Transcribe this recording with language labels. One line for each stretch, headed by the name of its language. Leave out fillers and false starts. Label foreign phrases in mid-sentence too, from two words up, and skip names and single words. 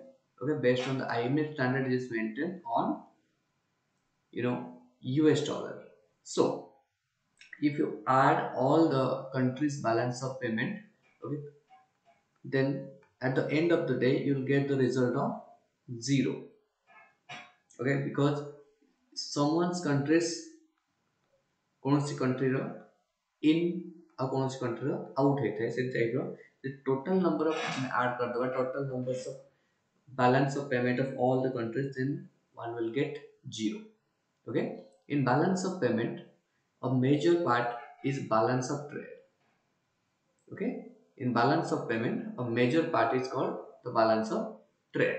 English: Okay, based on the IMF standard, it is maintained on US dollar. So if you add all the countries balance of payment, okay, then at the end of the day you'll get the result of zero. Okay, because someone's countries
Odia: କୌଣସି countryର in ଆଉ କୌଣସି countryର out ହେଇଥାଏ ସେ ଟାଇପର
English: total number of add କରିଦେବା total numbers of balance of payment of all the countries, then one will get zero. Okay, in balance of payment a major part is balance of trade. Okay, in balance of payment a major part is called the balance of trade.